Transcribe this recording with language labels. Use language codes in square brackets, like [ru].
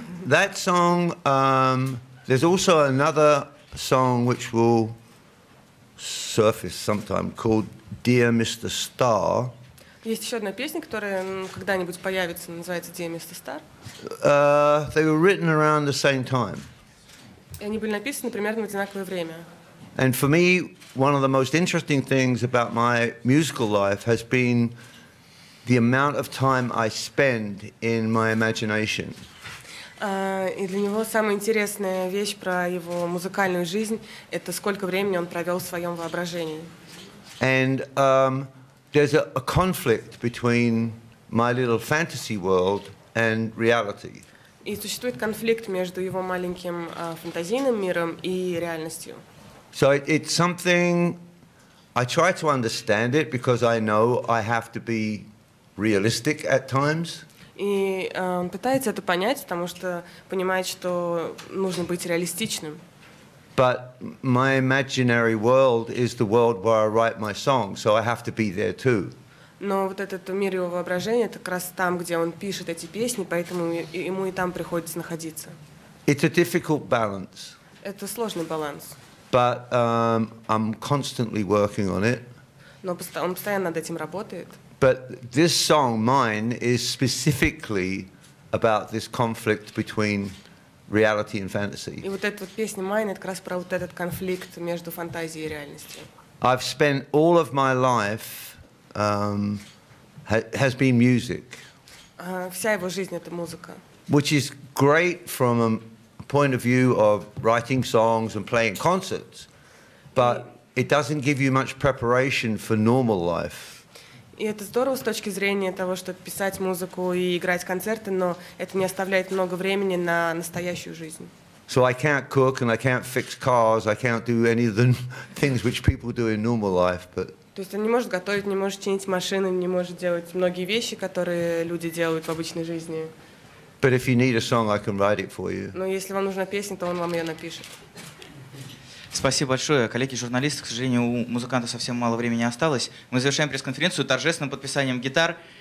[en] That song, there's also another song which will surface sometime called Dear Mr. Star. [ru] Есть еще одна песня, которая когда-нибудь появится, называется Dear Mr. [en] Star. They were written around the same time. [ru] И они были написаны примерно в одинаковое время. [en] And for me, one of the most interesting things about my musical life has been the amount of time I spend in my imagination. [ru] И для него самая интересная вещь про его музыкальную жизнь – это сколько времени он провел в своем воображении. [en] And there's a conflict between my little fantasy world and reality. [ru] И существует конфликт между его маленьким фантазийным миром и реальностью. [en] So it's something, I try to understand it because I know I have to be realistic at times. [ru] И он пытается это понять, потому что понимает, что нужно быть реалистичным. [en] But my imaginary world is the world where I write my songs, so I have to be there too. [ru] Но вот этот мир его воображения, это как раз там, где он пишет эти песни, поэтому ему и там приходится находиться. [en] It's a difficult balance. [ru] Это сложный баланс. [en] But I'm constantly working on it. [ru] Но он постоянно над этим работает. [en] But this song, mine, is specifically about this conflict between reality and fantasy. [ru] И вот эта вот песня «Mine» — это как раз про вот этот конфликт между фантазией и реальностью. [en] I've spent all of my life has been music. [ru] Вся его жизнь — это музыка. [en] Which is great from a point of view of writing songs and playing concerts, but it doesn't give you much preparation for normal life. [ru] И это здорово с точки зрения того, что писать музыку и играть концерты, но это не оставляет много времени на настоящую жизнь. [en] So I can't cook and I can't fix cars, I can't do any of the things which people do in normal life, but [ru] То есть он не может готовить, не может чинить машины, не может делать многие вещи, которые люди делают в обычной жизни. [en] But if you need a song, I can write it for you. [ru] Но если вам нужна песня, то он вам ее напишет. Спасибо большое. Коллеги-журналисты, к сожалению, у музыканта совсем мало времени осталось. Мы завершаем пресс-конференцию торжественным подписанием гитар.